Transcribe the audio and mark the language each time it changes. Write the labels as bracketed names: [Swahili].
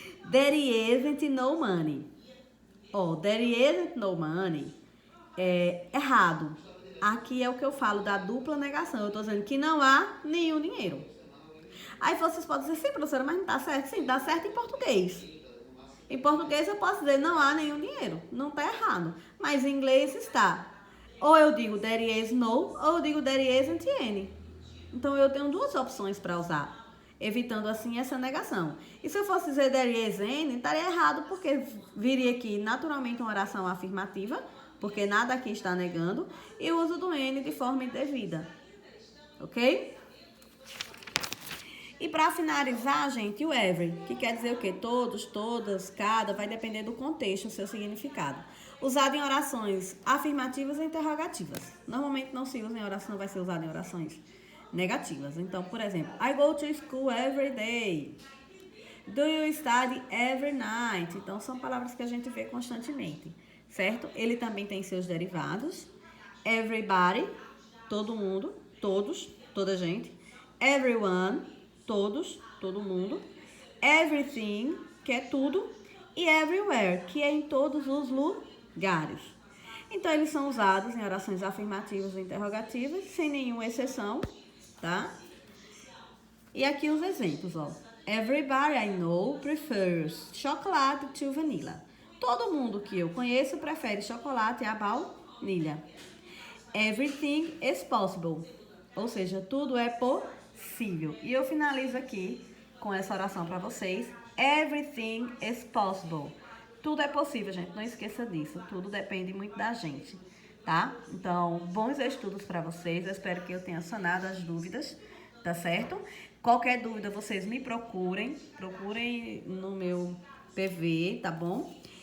[English] There isn't no money. Ó, there isn't no money [Portuguese] é errado. Aqui é o que eu falo da dupla negação. Eu tô dizendo que não há nenhum dinheiro. Aí vocês podem dizer, sim, professora, mas não tá certo? Sim, dá certo em português. Em português eu posso dizer não há nenhum dinheiro. Não tá errado. Mas em inglês está. Ou eu digo [English] there is no, [Portuguese] ou eu digo [English] there isn't any. [Portuguese] Então eu tenho duas opções para usar, evitando assim essa negação. E se eu fosse dizer [English] there is any, [Portuguese] estaria errado, porque viria aqui naturalmente uma oração afirmativa, porque nada aqui está negando, e o uso do N de forma indevida. Ok? E para finalizar, gente, o every, que quer dizer o quê? Todos, todas, cada, vai depender do contexto, o seu significado. Usado em orações afirmativas e interrogativas. Normalmente não se usa em oração, não vai ser usado em orações negativas. Então, por exemplo, [English] I go to school every day. Do you study every night? [Portuguese] Então, são palavras que a gente vê constantemente, certo? Ele também tem seus derivados. Everybody, todo mundo, todos, toda gente. Everyone, todos, todo mundo. Everything, que é tudo. E everywhere, que é em todos os lugares. Então, eles são usados em orações afirmativas e interrogativas, sem nenhuma exceção, tá? E aqui os exemplos, ó. [English] Everybody I know prefers chocolate to vanilla. [Portuguese] Todo mundo que eu conheço prefere chocolate à baunilha. [English] Everything is possible. [Portuguese] Ou seja, tudo é possível. E eu finalizo aqui com essa oração para vocês. [English] Everything is possible. [Portuguese] Tudo é possível, gente. Não esqueça disso. Tudo depende muito da gente, tá? Então, bons estudos para vocês. Eu espero que eu tenha sanado as dúvidas, tá certo? Qualquer dúvida, vocês me procurem. Procurem no meu PV, tá bom?